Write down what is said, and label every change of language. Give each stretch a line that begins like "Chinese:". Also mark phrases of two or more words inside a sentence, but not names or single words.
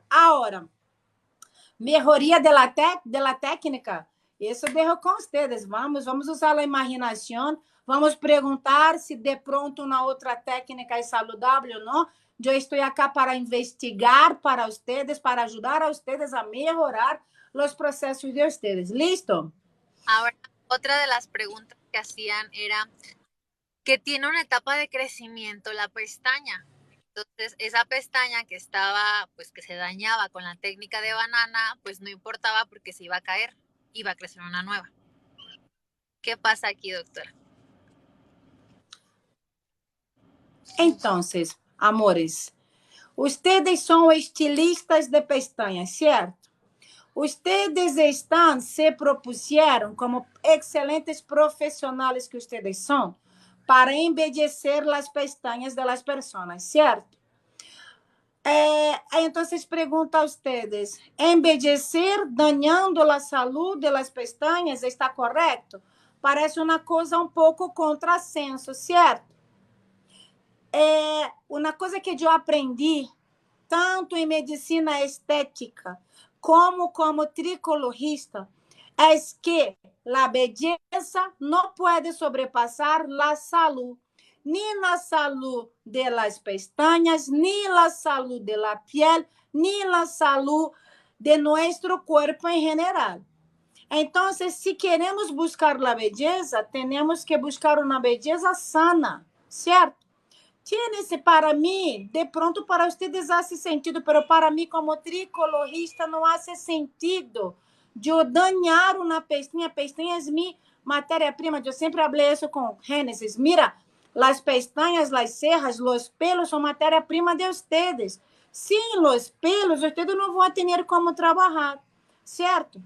Portuguese: Agora, melhoria da técnica, isso deixo com vocês. Vamos usar a imaginação. Vamos perguntar se de pronto uma outra técnica é saudável ou não. Eu estou aqui para investigar para vocês, para ajudar a vocês a melhorar os processos de vocês.
Spanish: ¿Listo? Ahora, otra de las preguntas que hacían era que tiene una etapa de crecimiento la pestaña. Entonces, esa pestaña que estaba, pues que se dañaba con la técnica de banana, pues no importaba porque se iba a caer, iba a crecer una nueva. ¿Qué pasa aquí, doctora?
Portuguese: Então, amores, vocês são estilistas de pestañas, certo? ustedes estão,
Spanish: se propusieron,
Portuguese: como excelentes profissionais que ustedes são, para embellecer as pestañas
Spanish: de las personas,
Portuguese: certo?
Spanish: Entonces pregunto a ustedes, embellecer dañando la salud de las pestañas está correcto?
Portuguese: Parece uma coisa um pouco contrassenso, certo? Uma coisa que eu aprendi, tanto em medicina estética como tricolorista, é que a beleza não pode sobrepassar a saúde, nem a saúde
Spanish: de las pestañas,
Portuguese: nem a saúde
Spanish: de la piel,
Portuguese: nem a saúde de nosso corpo em geral. Então, se queremos buscar a beleza, temos que buscar uma beleza sana, certo? Tiene-se para mim,
Spanish: de pronto para ustedes hace sentido, pero
Portuguese: para mim como tricolorista não hace sentido eu dañar uma pestaña. Pestaña é minha matéria-prima. Eu sempre falei isso com Gênesis. Mira, as pestañas, as cejas, os pelos são matéria-prima de ustedes. Sem os pelos, ustedes não vão ter como trabalhar, certo?